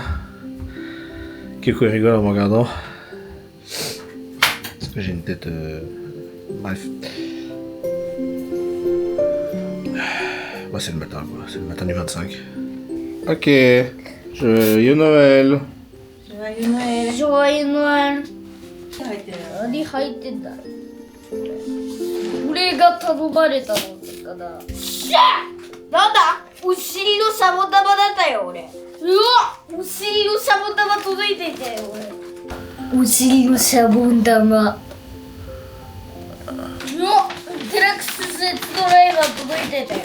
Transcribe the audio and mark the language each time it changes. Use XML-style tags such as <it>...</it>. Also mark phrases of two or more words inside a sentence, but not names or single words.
<fr>Kiko rigole en me regardant. Parce que j'ai une tête... Bref. Bah, c'est le matin, quoi. C'est le matin du 25. Ok. Joyeux Noël. Joyeux Noël.</fr> <ja>醤油のある入ってる。何入ってんだ俺が頼まれたのだからしゃなんだお尻のシャボ玉だったよ俺うわお尻のシャボ玉届いていたよ俺お尻のシャボン玉うわデラックススーツドライバー届いてたよ</ja>